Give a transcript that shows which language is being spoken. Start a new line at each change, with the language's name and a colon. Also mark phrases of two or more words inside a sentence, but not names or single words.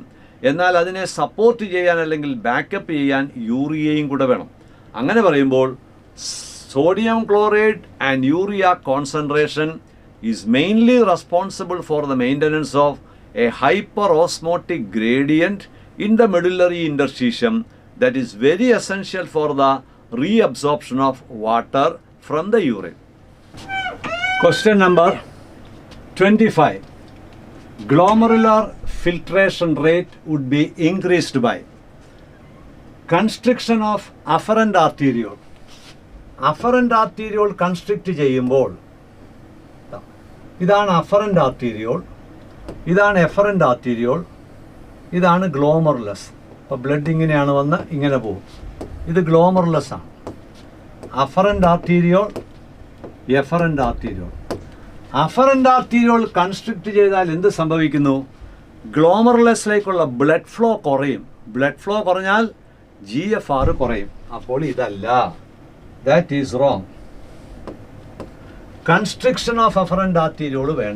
Malayalam: എന്നാൽ അതിനെ സപ്പോർട്ട് ചെയ്യാൻ അല്ലെങ്കിൽ ബാക്കപ്പ് ചെയ്യാൻ യൂറിയയും കൂടെ വേണം. അങ്ങനെ പറയുമ്പോൾ
English: sodium chloride and urea concentration is mainly responsible for the maintenance of a hyperosmotic gradient in the medullary interstitium that is very essential for the reabsorption of water from the urine. question number 25. Glomerular filtration rate would be increased by constriction of afferent arteriole. Afferent arteriole constrict
Malayalam: ചെയ്യുമ്പോൾ ഇതാണ്
English: afferent arteriole, ഇതാണ് efferent arteriole,
Malayalam: ഇതാണ് glomerulus. അപ്പോൾ ബ്ലഡ് ഇങ്ങനെയാണ് വന്ന് ഇങ്ങനെ പോകും. ഇത് glomerulus ആണ്.
English: afferent arteriole, efferent arteriole. afferent arteriole constrict
Malayalam: ചെയ്താൽ എന്ത് സംഭവിക്കുന്നു? ഗ്ലോമറുലസിലേക്കുള്ള
English: blood flow
Malayalam: കുറയും.
English: blood flow
Malayalam: കുറഞ്ഞാൽ GFR കുറയും. അപ്പോൾ ഇതല്ല,
English: that is wrong. constriction of afferent arteriole വേണ്ട.